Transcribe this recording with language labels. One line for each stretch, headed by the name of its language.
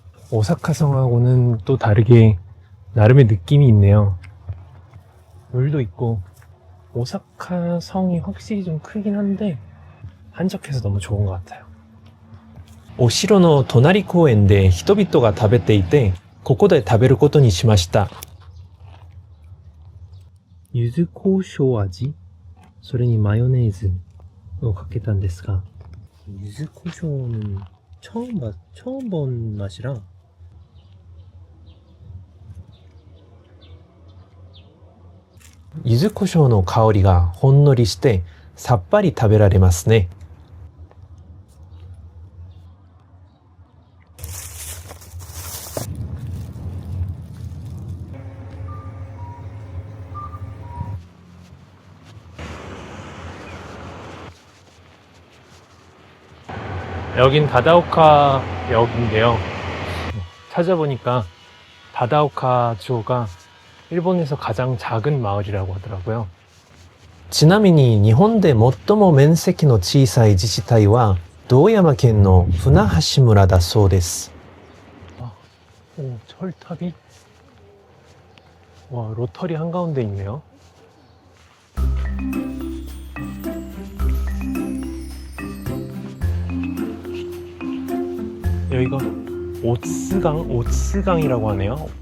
Korean: 오사카 성하고는 또 다르게 나름의 느낌이 있네요. 물도 있고 오사카 성이 확실히 좀 크긴 한데 한적해서 너무 좋은 것 같아요.
Japanese: お城の隣公園で人々が食べていて、ここで食べることにしました。柚子胡椒味、それにマヨネーズをかけたんですが、柚子胡椒는
Korean: 처음 본 맛이라
Japanese: 柚子胡椒の香りがほんのりしてさっぱり食べられますね。
Korean: 여긴 다다오카 역인데요. 찾아보니까 다다오카주가 일본에서 가장 작은 마을이라고 하더라고요.
Japanese: ちなみに日本で最も面積の小さい自治体は道山県の船橋村だそうです。
Korean: 철탑이? 와, 로터리 한가운데 있네요. 여기가 오츠강이라고 하네요.